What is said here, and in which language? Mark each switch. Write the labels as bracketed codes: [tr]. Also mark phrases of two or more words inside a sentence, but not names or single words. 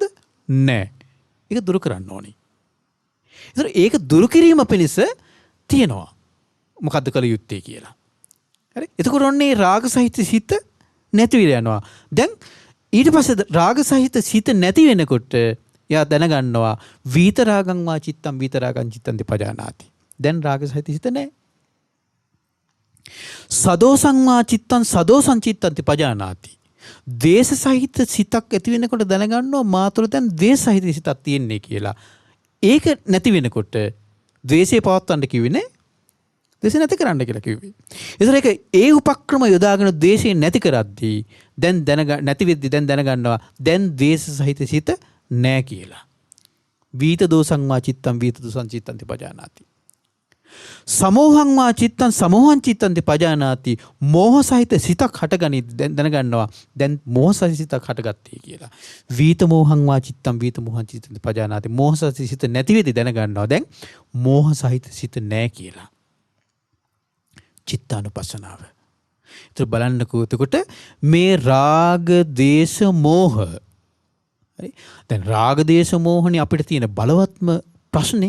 [si] නැහැ. ඒක දුරු කරන්න ඕනේ. ඒතර ඒක දුරු කිරීම පිණිස තියෙනවා. මොකද්ද කළ යුත්තේ කියලා. හරි. එතකොට ඔන්නේ රාග සහිත සිත නැති වෙලා යනවා. දැන් ඊට පස්සේ රාග සහිත සිත නැති වෙනකොට එයා දැනගන්නවා [pi] විතරාගං වා චිත්තං විතරාගං චිත්තං පජානාති. [si] දැන් රාග සහිත සිත නැහැ. [pi] සදෝසං වා චිත්තං සදෝසං චිත්තං පජානාති. [si] ද්වේෂ සහිත සිතක් ඇති වෙනකොට දැනගන්නවා මා තුළ දැන් ද්වේෂ සහිත සිතක් තියෙන්නේ කියලා. ඒක නැති වෙනකොට ද්වේෂය පවත්වන්න කිව්වේ නේ. ද්වේෂය නැති කරන්න කියලා කිව්වේ. ඒතර ඒක ඒ උපක්‍රම යොදාගෙන ද්වේෂය නැති කරද්දී දැන් නැති වෙද්දී දැන් දැනගන්නවා දැන් ද්වේෂ සහිත සිත නැහැ කියලා. [pi] වීත දෝසං වා චිත්තං වීත දෝසං චිත්තං පජානාති. සමෝහං වා චිත්තං සමෝහං චිත්තං පජානාති. [si] මෝහ සහිත සිතක් හටගනි දැනගන්නවා දැන් මෝහ සහිත සිතක් හටගත්තේ කියලා. [pi] වීත මෝහං වා චිත්තං වීත මෝහං චිත්තං පජානාති. [si] මෝහ සහිත සිත නැති වෙද්දී දැනගන්නවා දැන් මෝහ සහිත සිත නැහැ කියලා. චිත්තානුපස්සනාව. ඒතර බලන්නකෝ එතකොට මේ රාග දේශ මෝහ. හරි. දැන් රාග දේශ මෝහනේ අපිට තියෙන බලවත්ම ප්‍රශ්නේ.